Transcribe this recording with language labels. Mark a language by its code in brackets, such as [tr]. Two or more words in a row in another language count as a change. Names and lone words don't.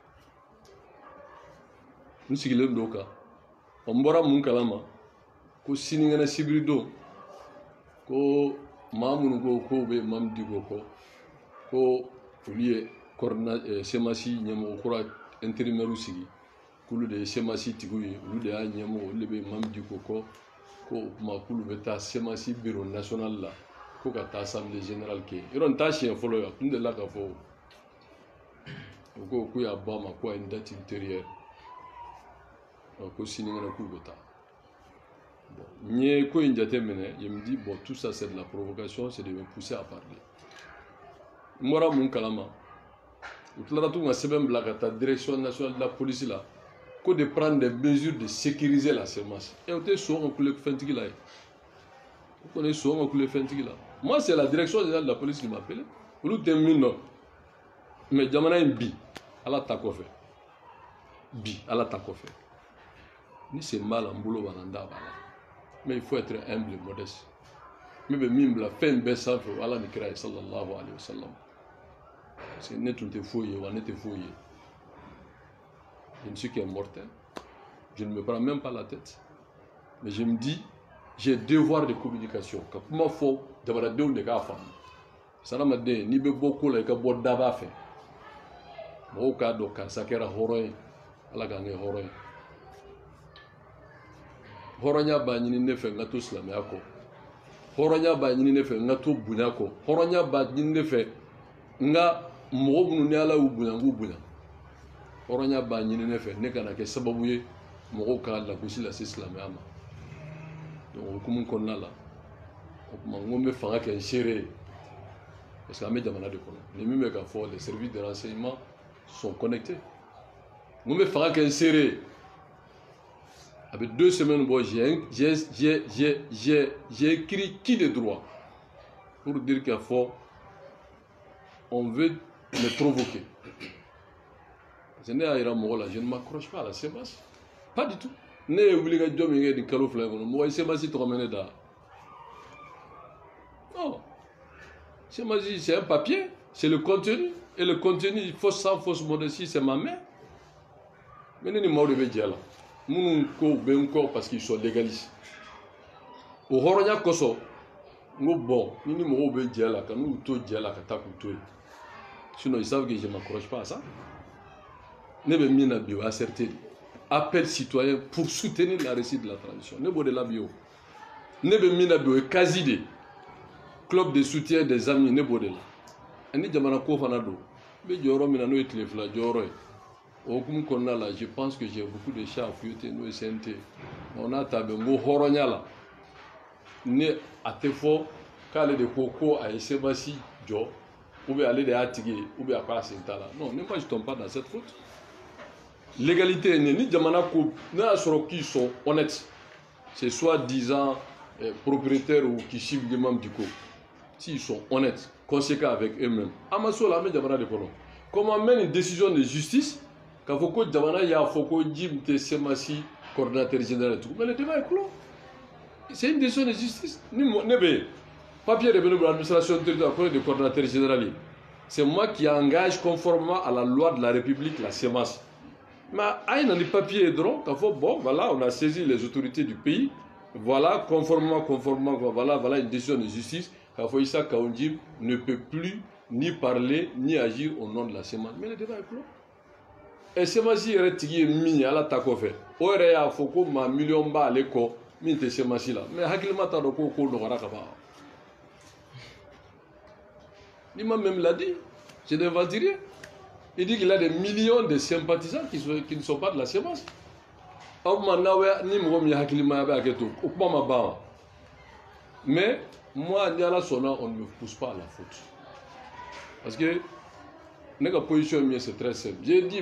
[bm] n sigilen don kan n bɔra mun kalama ko sinikɛnɛ sibiri don ko maa minnu ko k'o bɛ imam Diko kɔ ko olu ye semasi ɲɛmɔgɔ kura intérimaire sigi k'olu de ye semasi tigiw ye olu de y'a ɲɛmɔgɔ olu de bɛ imam Diko kɔ ko o tuma k'olu bɛ taa semasi [fr] bureau national [bm] la ko ka taa [fr] assemblée générale [bm] kɛ yɔrɔ n t'a siɲɛ fɔlɔ ye n delila ka fɔ o ko k'u y'a bɔ a ma ko a ye [fr] une date ultérieure [bm] ko sinikɛnɛ k'u bɛ taa n ye ko in jate minɛ [fr] je me dis bon tout ça c'est de la provocation c'est de me pousser à [bm] parler n bɔra mun kalama u tilara tuguni ka sɛbɛn bila ka taa [fr] direction nationale de la police [bm] la ko [fr] de prendre des mesures de sécuriser la sémence [bm] o tɛ sɔn ka kule fɛntigi la ye o kɔni ye sɔn ka kule fɛntigi la [fr] moi c'est la direction générale de la police qui m'a appelé [bm] olu tɛ min dɔn mais jamana in bi ala ta kɔfɛ bi ala ta kɔfɛ ni sen b'a la n bolo b'a la n da b'a la [fr] mais il faut être humble et modeste [bm] min bɛ min bila fɛn bɛɛ sanfɛ o ala ni kira ye [ar] صلى الله عليه وسلم [fr] parce que [bm] ne tun tɛ foyi ye wa ne tɛ foyi ye [fr] je ne suis qu'un mortel je ne me prends même pas la tête mais je me dis j'ai devoir de communication [bm] ka kuma fɔ jamanadenw de k'a faamu hadamaden n'i bɛ bɔ ko la i ka bɔ daba fɛ mɔgɔw k'a dɔn karisa kɛra hɔrɔn ye ala k'an kɛ hɔrɔn ye hɔrɔnya b'a ɲini ne fɛ n ka to silamɛya kɔ hɔrɔnya b'a ɲini ne fɛ n ka to bonya kɔ hɔrɔnya b'a ɲini ne fɛ n ka mɔgɔ minnu ni ala y'u bonya n k'u bonya hɔrɔnya b'a ɲini ne fɛ ne kana kɛ sababu ye mɔgɔw ka lagosi lase silamɛya ma donc o hukumu kɔnɔna la o tuma n ko n bɛ fanga kɛ n seere ye [fr] parce que [bm] an bɛ jamana de kɔnɔ ni min bɛ ka fɔ [fr] les services de renseignement sont connectés [bm] n ko n bɛ fanga kɛ n seere ye [fr] avec 2 semaines bon, j'ai écrit qui de droit pour dire qu'il faut on veut me provoquer. Je ne m'accroche pas à la sémasse. Pas du tout. [bm] Ne ye wuli ka jɔ min kɛ nin kalo 2 kɔnɔ mɔgɔ ye semasi tɔgɔ mɛn ne da. [fr] Non. Semasi c'est un papier, c'est le contenu. Et le contenu, fausse sans fausse modestie, c'est ma main. [bm] mais ni maaw de bɛ jɛ la minnu ko bɛ n kɔ [fr] parce qu'ils sont légalistes [bm] o hɔrɔnya kosɔn n ko bon ni mɔgɔw bɛ jɛ la ka n'u to jɛ la ka taa k'u to yen [fr] sinon ils savent que je m'accroche pas à ça [bm] ne bɛ min na bi o y'a certé [fr] appel citoyen pour soutenir la réussite de la transition [bm] ne b'o de la bi o ne bɛ min na bi o ye [fr] quasi de club de soutien des [bm] amis ne b'o de la ani jamana ko fana don n bɛ jɔyɔrɔ min na n'o ye tile fila jɔyɔrɔ ye o hukumu kɔnɔna la [fr] je pense que j'ai beaucoup de chats à fouetter [bm] n'o ye CNT on n'a ta bɛn n ko hɔrɔnya la ni a tɛ fɔ k'ale de ko a ye sebasi jɔ [fr] ou bien [bm] ale de y'a tigi [fr] ye ou bien [bm] a ko a sen t'a la [fr] non ne moi je tombe pas dans cette faute l'égalité [bm] ni jamana ko n'a y'a sɔrɔ [fr] qu'ils sont honnêtes c'est soi-disant propriétaires ou qui suivent les membres du co s'ils sont honnêtes conséquents avec eux-mêmes [bm] amaso la amɛ jamana de kɔnɔ [fr] comment mène une décision de justice [bm] k'a fɔ ko jamana y'a fɔ ko Jim tɛ semasi [fr] coordinateur général tugun mais le débat est clos c'est une décision de justice [bm] ni ne bɛ papier de bɛ ne bolo [fr] administration territoriale [bm] ko ne de [fr] coordinateur général ye c'est moi qui engage conformément à la loi de la République la [bm] semence mais a ye na ni papier ye dɔrɔn k'a fɔ [fr] bon voilà on a saisi les autorités du pays voilà conformément voilà une décision de justice [bm] k'a fɔ Issa Kaonji [fr] ne peut plus ni parler ni agir au nom de la semence mais le débat est clos [bm] et semence yɛrɛ tigi ye min ye ala ta kɔfɛ o yɛrɛ y'a fɔ ko maa miliyɔn b'ale kɔ min tɛ semence la mais hakilima t'a dɔn ko nɔgɔra ka ban [fr] l'imam même l'a dit je n'invente rien il dit qu'il a des millions de sympathisants qui ne sont pas de la semence [bm] aw ma n'aw ni mɔgɔ min ye hakilima bɛ hakɛ to o kuma ma ban [fr] mais moi [bm] ni ala sɔnna [fr] on ne me pousse pas à la faute parce que [bm] ne ka position min [fr] c'est très simple j'ai dit